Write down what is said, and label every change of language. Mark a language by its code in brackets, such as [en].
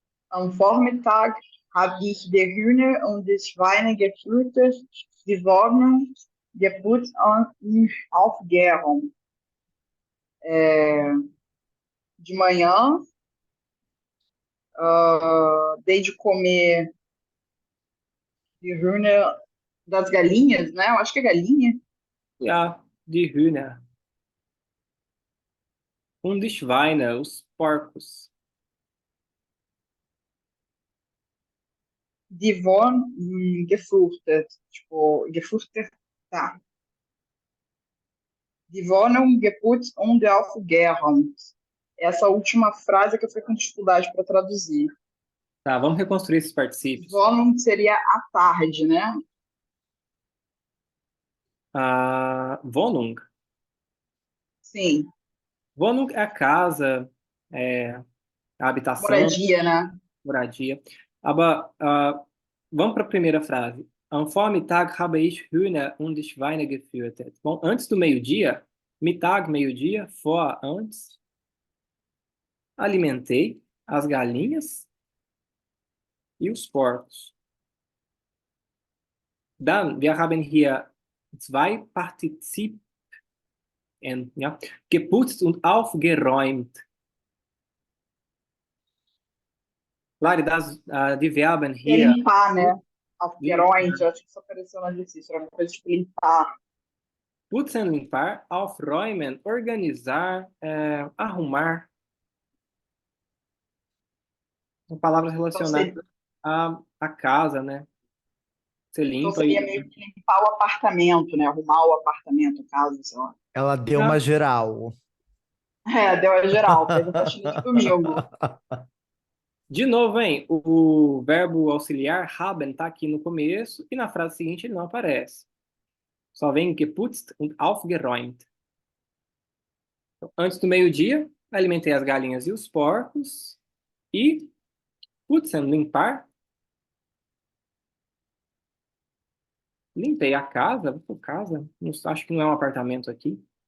[de] Am Vormittag habe ich die Hühner und die Schweine gefüttert, die Wohnung geputzt und aufgeräumt. [pt] De manhã, dei de comer de Hühner das galinhas, né? Eu acho que é galinha. [de] Ja, die Hühner. Und die Schweine, [pt] os porcos. [de] Die Wohnung gefüttert. Tipo, gefüttert, tá. Die Wohnung geputzt und aufgeräumt. [pt] Essa última frase é que eu fiquei com dificuldade para traduzir. Tá, vamos reconstruir esses particípios. Wohnung seria à tarde, né? [de] Wohnung. [pt] Sim, Wohnung é a casa, a habitação, moradia, né? moradia. Aber, vamos para a primeira frase. [de] Am Vormittag habe ich Hühner und Schweine gefüttert. [pt] Bom, antes do meio-dia, Mittag, meio-dia, vor, antes, alimentei as galinhas e os porcos. [de] Dann, wir haben hier zwei Partizipien, ja, geputzt und aufgeräumt. Claro, die Verben [pt] Que é [de] hier, [pt] limpar, né? Aufgeräumt, eu acho que isso apareceu no exercício, era uma coisa tipo limpar. putzen, limpar, aufräumen, organizar, arrumar. São palavras relacionadas à casa, né? Você Então limpa seria e... meio que limpar o apartamento, né? Arrumar o apartamento, casa, sei lá. Ela deu uma geral. Deu a geral, fez a faxina de domingo. De novo, hein? O verbo auxiliar, haben, tá aqui no começo e na frase seguinte ele não aparece. Só vem [de] geputzt und aufgeräumt. [pt] Então, antes do meio-dia, alimentei as galinhas e os porcos e putzen, limpar. Limpei a casa. Casa? Não, acho que não é um apartamento aqui.